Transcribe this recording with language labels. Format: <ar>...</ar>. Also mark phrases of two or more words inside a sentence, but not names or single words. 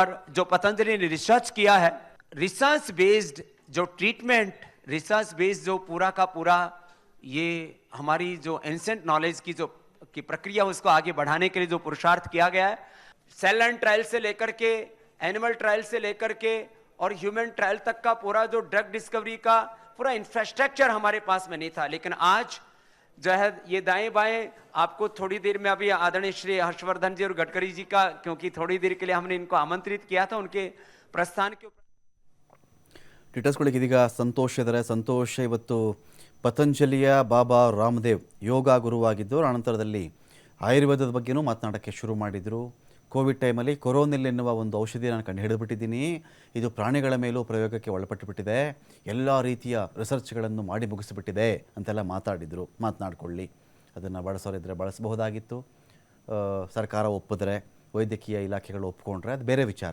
<hi>जो पतंजलि ने रिसर्च किया है,</hi> <en>research based</en> <hi>जो ट्रीटमेंट,</hi> <en>research based</en> <hi>जो पूरा का पूरा ये हमारी जो</hi> <en>ancient knowledge</en> <hi>की जो की प्रक्रिया उसको आगे बढ़ाने के लिए जो पुरुषार्थ किया गया है,</hi> <en>cell line trial</en> <hi>से लेकर के</hi> <en>animal trial</en> <hi>से लेकर के और</hi> <en>human trial</en> <hi>तक का पूरा जो</hi> <en>drug discovery</en> <hi>का पूरा इंफ्रास्ट्रक्चर हमारे पास में नहीं था। लेकिन आज जो है ये दाएं बाएं आपको थोड़ी देर में अभी आदरणीय श्री हर्षवर्धन जी और गडकरी जी का, क्योंकि थोड़ी देर के लिए हमने इनको आमंत्रित किया था, उनके प्रस्थान के ऊपर</hi> <kn>ಟಿಟಸ್ಗಳಿಗೆ ಇದೀಗ ಸಂತೋಷ್ ಇದ್ದಾರೆ. ಸಂತೋಷ್ ಇವತ್ತು ಪತಂಜಲಿಯ ಬಾಬಾ ರಾಮದೇವ್ ಯೋಗ ಗುರುವಾಗಿದ್ದು ಅನಂತರದಲ್ಲಿ ಆಯುರ್ವೇದದ ಬಗ್ಗೆನೂ ಮಾತನಾಡೋಕ್ಕೆ ಶುರು ಮಾಡಿದರು. ಕೋವಿಡ್ ಟೈಮಲ್ಲಿ ಕೊರೋನಿಲ್ ಎನ್ನುವ ಒಂದು ಔಷಧಿ ನಾನು ಕಂಡು ಹಿಡಿದುಬಿಟ್ಟಿದ್ದೀನಿ, ಇದು ಪ್ರಾಣಿಗಳ ಮೇಲೂ ಪ್ರಯೋಗಕ್ಕೆ ಒಳಪಟ್ಟುಬಿಟ್ಟಿದೆ, ಎಲ್ಲ ರೀತಿಯ ರಿಸರ್ಚ್ಗಳನ್ನು ಮಾಡಿ ಮುಗಿಸಿಬಿಟ್ಟಿದೆ ಅಂತೆಲ್ಲ ಮಾತನಾಡಿಕೊಳ್ಳಿ, ಅದನ್ನು ಬಳಸೋರಿದ್ದರೆ ಬಳಸಬಹುದಾಗಿತ್ತು, ಸರ್ಕಾರ ಒಪ್ಪಿದ್ರೆ, ವೈದ್ಯಕೀಯ ಇಲಾಖೆಗಳು ಒಪ್ಕೊಂಡ್ರೆ ಅದು ಬೇರೆ ವಿಚಾರ.</kn>